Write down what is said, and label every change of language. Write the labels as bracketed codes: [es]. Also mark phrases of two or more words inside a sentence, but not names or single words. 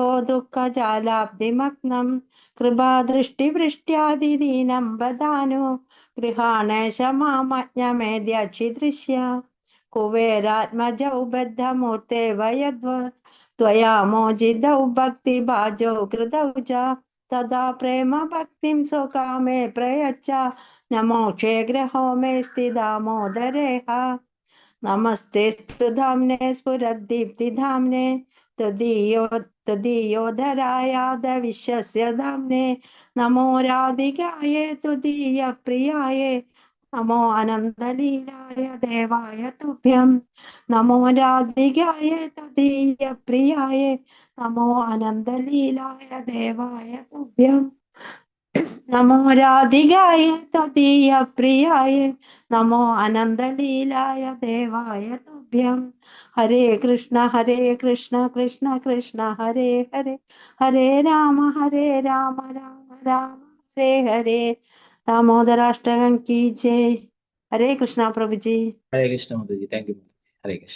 [sa] ദുഃഖജാലാബ്ധിമഗ്നം കൃപാദൃഷ്ടിവൃഷ്ട്യാദിദീനം വദാനു ഗൃഹാണേശ മാമജ്ഞമേദ്യാക്ഷിദൃശ്യ കുബേരാത്മജൗ ബദ്ധമൂർത്തെ വയദ്വത് ത്വയാ മോചിതൗ ഭക്തിഭാജൗ കൃതൗ ച തദാ പ്രേമ ഭക്തിം സ്വകാമേ പ്രയച്ഛ നമോക്ഷേ ഗ്രഹോ മേ സ്ഥിതാമോദരേഹ നമസ്തേ സ്തുധാംനെ സ്ഫുരദ്ദീപ്തിധാംനെ त्वदीयोधरायाद विश्वस्य धाम्ने नमो राधिकाये त्वदीय प्रियाये नमो अनन्तलीलाय देवाय तुभ्यं नमो राधिकाये त्वदीय प्रियाये नमो अनन्तलीलाय देवाय तुभ्यं नमो राधिकाये त्वदीय प्रियाये नमो अनन्तलीलाय देवाय तुभ्यं തുഭ്യം. ഹരേ കൃഷ്ണ കൃഷ്ണ കൃഷ്ണ ഹരേ ഹരേ, ഹരേ രാമ രാമ രാമ ഹരേ ഹരേ. ദാമോദരാഷ്ടകം [hi] की जय. [sa] ഹരേ കൃഷ്ണ പ്രഭുജി. ഹരേ കൃഷ്ണ [ml] മാതാജി. [en] thank you [ml] മാതാജി. [sa] ഹരേ കൃഷ്ണ.